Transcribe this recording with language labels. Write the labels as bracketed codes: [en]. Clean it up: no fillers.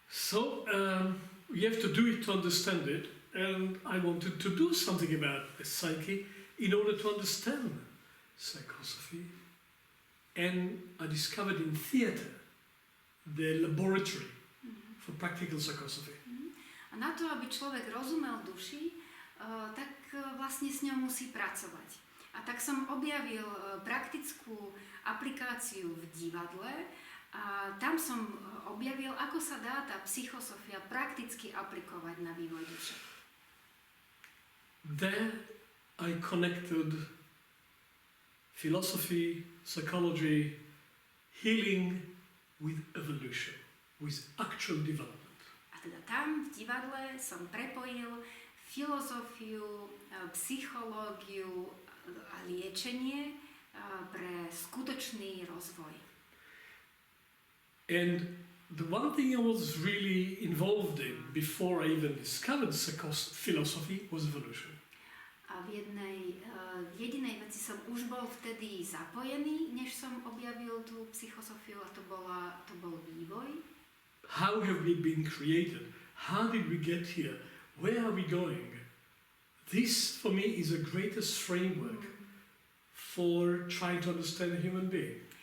[en] So you have to do it to understand it. And I wanted to do something about the psyche in order to understand psychosophy. And I discovered in theatre the laboratory for practical psychosophy. [sk] A na to, aby človek rozumel duši, tak vlastne s ňou musí pracovať. A tak som objavil praktickú aplikáciu v divadle a tam som objavil, ako sa dá tá psychosofia prakticky aplikovať na vývoj duše. [en] There I connected philosophy, psychology, healing with evolution, with actual development. [sk] A teda tam v divadle som prepojil filozofiu, psychológiu a liečenie pre skutočný rozvoj. [en] And the one thing I was really involved in before I even discovered philosophy was evolution. [sk] A v jedinej veci som už bol vtedy zapojený, než som objavil tú psychosofiu, a to bol vývoj. [en] How have we been created? How did we get here? Where are we going? This, for me, is the greatest framework for trying to understand a human being.